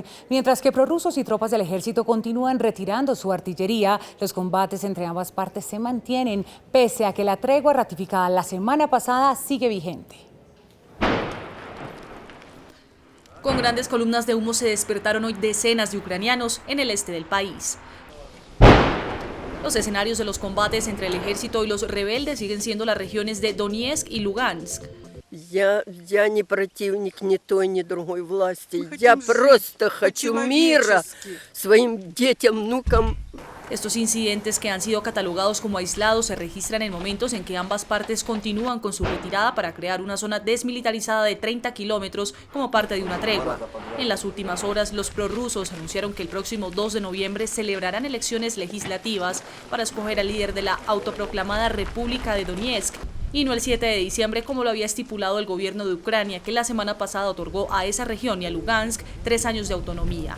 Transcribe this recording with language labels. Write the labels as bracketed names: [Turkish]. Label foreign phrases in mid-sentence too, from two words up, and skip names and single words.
[Spanish] Mientras que prorrusos y tropas del ejército continúan retirando su artillería, los combates entre ambas partes se mantienen, pese a que la tregua ratificada la semana pasada sigue vigente. Con grandes columnas de humo se despertaron hoy decenas de ucranianos en el este del país. Los escenarios de los combates entre el ejército y los rebeldes siguen siendo las regiones de Donetsk y Lugansk. [Russian] Я не противник ни той, ни другой власти. Я просто хочу мира своим детям, внукам. [Spanish] Estos incidentes, que han sido catalogados como aislados, se registran en momentos en que ambas partes continúan con su retirada para crear una zona desmilitarizada de 30 kilómetros como parte de una tregua. En las últimas horas, los prorrusos anunciaron que el próximo 2 de noviembre celebrarán elecciones legislativas para escoger al líder de la autoproclamada República de Donetsk, y no el 7 de diciembre como lo había estipulado el gobierno de Ucrania, que la semana pasada otorgó a esa región y a Lugansk 3 años de autonomía.